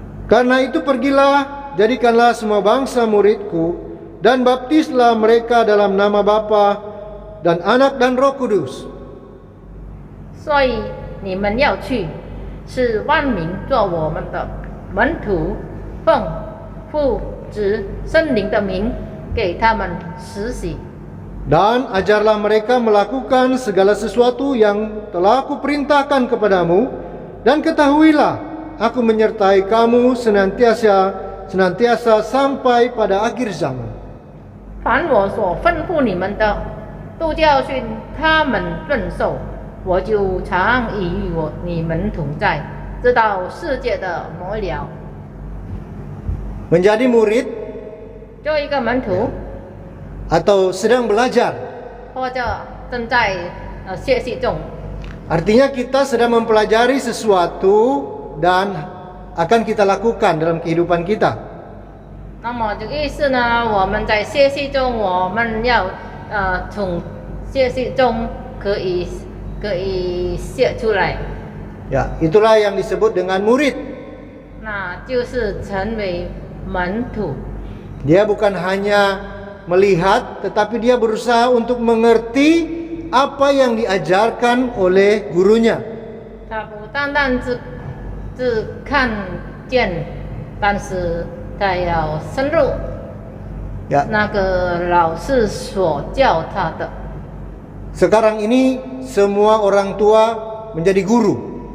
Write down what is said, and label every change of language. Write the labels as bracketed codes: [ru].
[id] Karena itu pergilah, jadikanlah semua bangsa muridku, dan baptislah mereka dalam nama Bapa dan Anak dan Roh Kudus. [zh] 所以你们要去，使万民做我们的门徒，奉父子圣灵的名给他们施洗。 [id] Dan ajarlah mereka melakukan segala sesuatu yang telah aku perintahkan kepadamu, dan ketahuilah, aku menyertai kamu senantiasa sampai pada akhir zaman. [zh] 凡我所吩咐你们的，都教训他们遵守，我就常与你们同在，直到世界的末了。 [id] Menjadi murid [zh] 做一个门徒， [id] atau sedang belajar, [zh] 或者正在学习中， [id] artinya kita sedang mempelajari sesuatu dan akan kita lakukan dalam kehidupan kita. [zh] 那么这个意思呢，我们在学习中，我们要从学习中可以学出来， [id] Ya, itulah yang disebut dengan murid. [zh] 那就是成为门徒。 [id] Dia bukan hanya melihat, tetapi dia berusaha untuk mengerti apa yang diajarkan oleh gurunya. [zh] 他不单单只看见，但是他要深入 [id] Ya, [zh] 那个老师所教他的。 [id] sekarang ini semua orang tua menjadi guru.